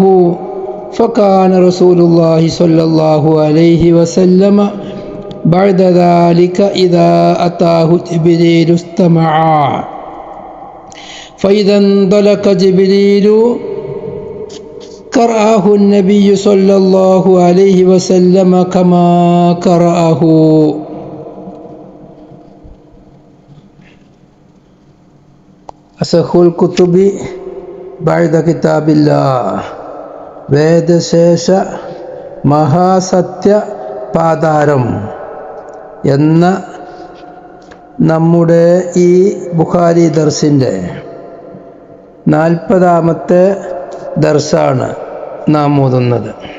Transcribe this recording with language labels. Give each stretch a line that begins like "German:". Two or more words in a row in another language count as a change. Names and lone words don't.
Arabic: فكان رسول الله صلى الله عليه وسلم بعد ذلك إذا أتاه جبريل استمعا فإذا انطلق جبريل قرأه النبي صلى الله عليه وسلم كما قرأه. أصح الكتب بعد كتاب الله.
Malayalam: വേദശേഷ മഹാസത്യ പാതാരം എന്ന നമ്മുടെ ഈ ബുഖാരി ദർസിൻ്റെ 40-ാമത്തെ ദർസാണ് നാം ഓതുന്നത്.